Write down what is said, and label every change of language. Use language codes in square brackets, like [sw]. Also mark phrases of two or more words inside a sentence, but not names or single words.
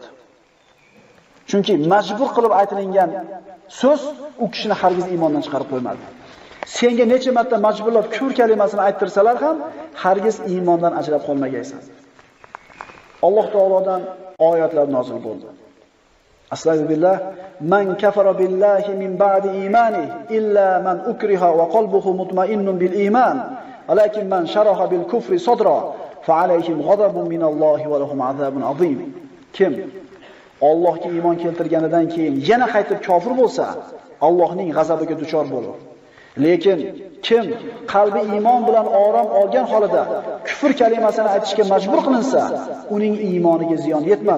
[uz] Chunki majbur qilib aytilingan so'z u kishini hargiz iymondan chiqarib qo'ymadi. Senga necha marta majburlab kufr kalimasini ayttirsalar ham hargiz iymondan ajrab qolmagaysan. Alloh taolodan oyatlar nozil bo'ldi. [ar] أستغفر الله من كفر بالله من بعد إيمانه إلا من أكره وقلبه مطمئن بالإيمان ولكن من شرح بالكفر صدرا فعليهم غضب من الله ولهم عذاب عظيم. [uz] Kim Allohga iymon keltirganidan keyin yana qaytib kofir bo'lsa, Allohning g'azabiga duchor bo'ladi. Lekin kim qalbi iymon bilan orom olgan holida kufr kalimasini aytishga majbur qilinsa, uning iymoniga ziyon yetmas.